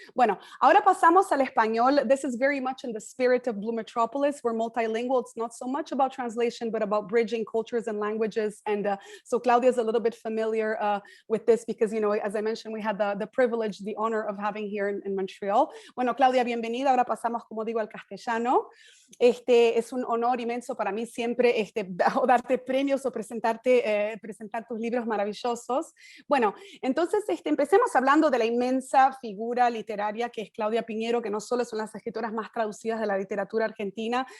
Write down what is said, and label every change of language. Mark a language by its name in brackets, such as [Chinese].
[Spanish] Bueno, ahora pasamos al español. [English] This is very much in the spirit of Blue Metropolis. We're multilingual. It's not so much about translation, but about bridging cultures and languages. And so Claudia is a little bit familiar with this because, you know, as I mentioned, we had the privilege, the honor of having here in Montreal. [Spanish] Bueno, Claudia, bienvenida. Ahora pasamos, como digo, al castellano. Es un honor inmenso para mí siempre darte premios o presentar tus libros maravillosos. Bueno, entonces empecemos hablando de la inmensa figura literaria que es Claudia Piñero, que no solo son las escritoras más traducidas de la literatura argentina.